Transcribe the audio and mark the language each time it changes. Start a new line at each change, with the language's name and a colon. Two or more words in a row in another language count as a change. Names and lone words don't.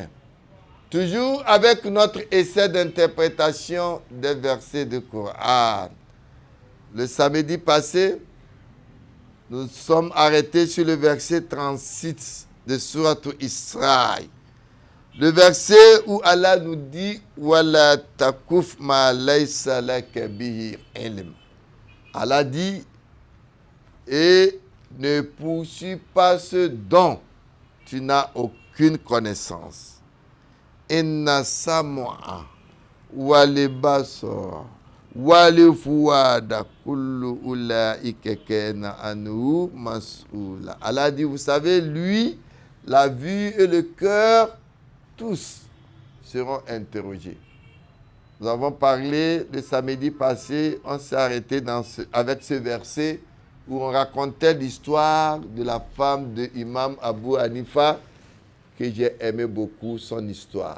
French: Toujours avec notre essai d'interprétation des versets du Coran. Le samedi passé, nous sommes arrêtés sur le verset 36 de Sourate Isra. Le verset où Allah nous dit «
Arabic: ولا تقف ما ليس لك به علم ».
French: Allah dit « Et ne poursuis pas ce dont tu n'as aucune connaissance ».
Arabic: إن السمع والبصر والفؤاد كل أولئك كان عنه مسؤولا.
French: Allah dit, vous savez, lui, la vue et le cœur, tous seront interrogés. Nous avons parlé le samedi passé, on s'est arrêté avec ce verset où on racontait l'histoire de la femme de Imam Abu Hanifa, que j'ai aimé beaucoup son histoire.